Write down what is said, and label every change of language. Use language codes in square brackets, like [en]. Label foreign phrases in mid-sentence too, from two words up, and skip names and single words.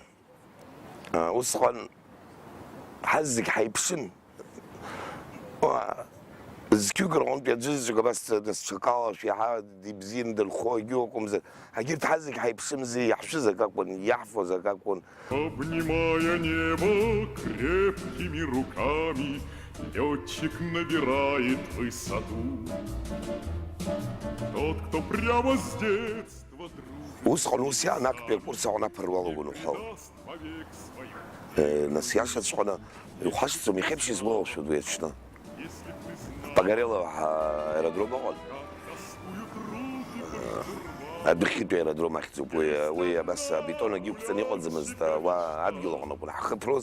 [ab] Усҟан ҳаз зегь ҳаиԥшын. Зқьҩык рҟнытә иаӡәызжәак абас ҽакала шәиаҳа ибзианы дырхо егьи акәымзар, егьырҭ ҳаз зегь ҳаиԥшымзи, иаҳшәыз ак акәын, иаҳфоз ак акәын. [ru] Обнимая небо крепкими руками, летчик набирает высоту. Тот, кто прямо с детства [ab] Усҟан ус иаан актәи акурс аҟны аԥыруалагон уҳәала. Нас иашаҵәҟьаны иухашҭӡом, ихеиԥш избалалшәоит уи аҽны. Погорелов аэродром ыҟан. Адәыхьтәи аэродром ахьӡуп, уи абас абетонагьы иқәҵаны иҟаӡамызт, уа адгьыл аҟны акәын ҳхыԥроз.